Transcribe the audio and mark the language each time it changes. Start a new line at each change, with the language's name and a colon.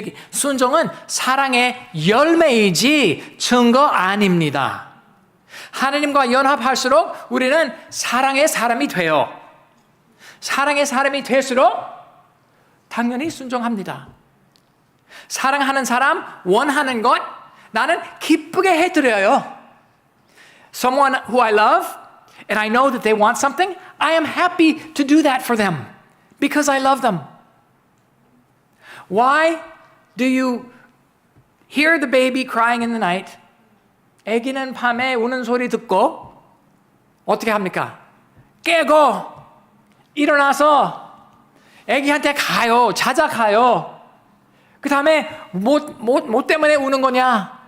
Korean: 순종은 사랑의 열매이지 증거 아닙니다. 하나님과 연합할수록 우리는 사랑의 사람이 돼요. 사랑의 사람이 될수록 당연히 순종합니다. 사랑하는 사람 원하는 것 나는 기쁘게 해드려요.
English: Someone who I love and I know that they want something, I am happy to do that for them because I love them. Why do you hear the baby crying in the night?
Korean: 아기는 밤에 우는 소리 듣고 어떻게 합니까? 깨고 일어나서 아기한테 가요. 찾아가요. 그 다음에 뭐 때문에 우는 거냐?